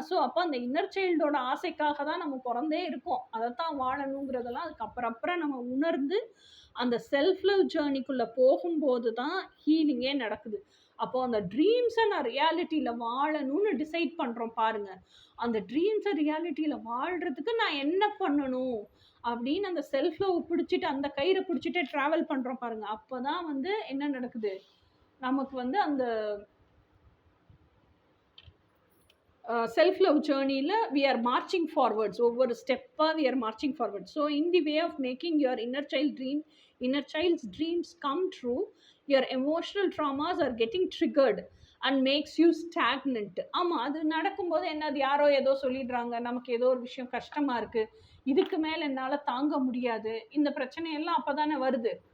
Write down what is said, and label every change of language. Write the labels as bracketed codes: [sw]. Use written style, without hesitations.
[ta] So அப்போ அந்த inner சைல்டோட ஆசைக்காக தான் நம்ம பிறந்தே இருக்கோம், அதைத்தான் வாழணுங்கிறதெல்லாம் அதுக்கப்புறம் நம்ம உணர்ந்து அந்த செல்ஃப் லவ் ஜேர்னிக்குள்ளே போகும்போது தான் ஹீலிங்கே நடக்குது. அப்போ அந்த ட்ரீம்ஸை நான் ரியாலிட்டியில் வாழணும்னு டிசைட் பண்ணுறோம் பாருங்க. அந்த ட்ரீம்ஸை ரியாலிட்டியில் வாழ்கிறதுக்கு நான் என்ன பண்ணணும் அப்படின்னு அந்த செல்ஃப் லவ் பிடிச்சிட்டு, அந்த கயிறை பிடிச்சிட்டு ட்ராவல் பண்ணுறோம் பாருங்க. அப்போ தான் வந்து என்ன நடக்குது, நமக்கு வந்து அந்த [en] self-love journey we are marching forwards, over step we are marching forward. So in the way of making your inner child's dreams come true, your emotional traumas are getting triggered and makes you stagnant. [ta] ஆமாம், அது நடக்கும்போது என்னது, யாரோ ஏதோ சொல்லிடுறாங்க, நமக்கு ஏதோ ஒரு விஷயம் கஷ்டமாக இருக்குது, இதுக்கு மேலே என்னால் தாங்க முடியாது, இந்த பிரச்சனையெல்லாம் அப்போ தானே வருது.